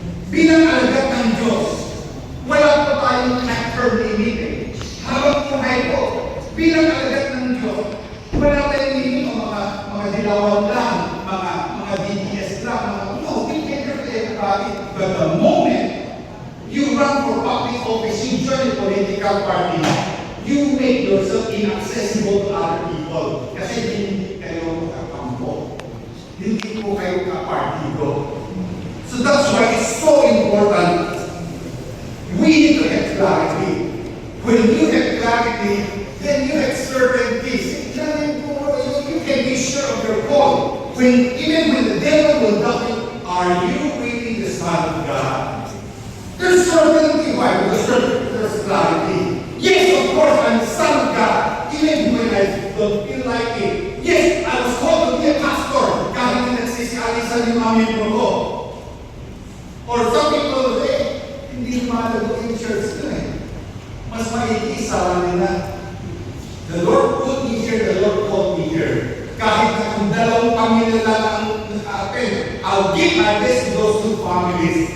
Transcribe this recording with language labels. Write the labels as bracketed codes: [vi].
[tl] Bilang alagad ng Diyos, wala po tayong term limit. Habang buhay po, bilang alagad ng Diyos, wala tayong limit o mga dilawan lang, mga DDS lang, no, [en] we can do everybody. But the moment you run for public office, you join a political party, you make yourself inaccessible to other people. [tl] Kasi hindi kayo kakampo. Hindi po kayo kapartido. [en] So that's why it's so important. We need to have clarity. When you have clarity, then you have certainty. You can be sure of your call. Even when the devil will doubt you, are you really the Son of God? There's certainty. Why? Because there's clarity. Yes, of course, I'm the Son of God. Even when I don't feel like it. Yes, I was called to be a pastor. [tl] Kahit na nagsisialisan yung mga membro ko. [en] Or some people say, [tl] hindi mahalago yung church na eh. Mas maigi sa nila. [en] The Lord put me here, the Lord called me here. [tl] Kahit na kung dalawang pamilya lang ang naka-attend, [en] I'll give my best to those two families.